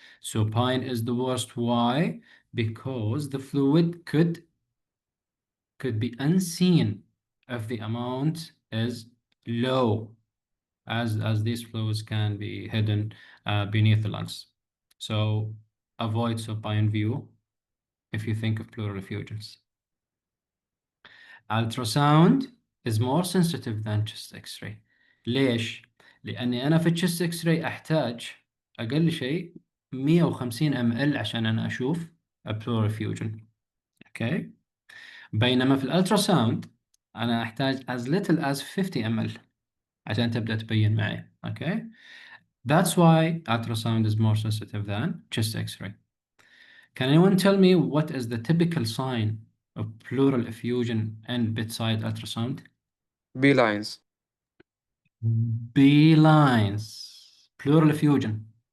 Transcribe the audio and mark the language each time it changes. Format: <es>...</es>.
<en>Supine is the worst. Why? Because the fluid could be unseen if the amount is low, as these fluids can be hidden beneath the lungs. So avoid supine view if you think of pleural effusions. Ultrasound is more sensitive than chest X-ray.</en> <ar>ليش؟ لأني أنا في الشيست إكس راي أحتاج أقل شيء 150 ml عشان أنا أشوف pleural effusion. أوكي. بينما في الألتراساوند أنا أحتاج</ar> <en>as little as 50 ml</en> <ar>عشان تبدأ تبين معي.</ar> <en>Okay. That's why ultrasound is more sensitive than chest X-ray. Can anyone tell me what is the typical sign of pleural effusion and bedside ultrasound? B lines. B lines. Pleural effusion.</en>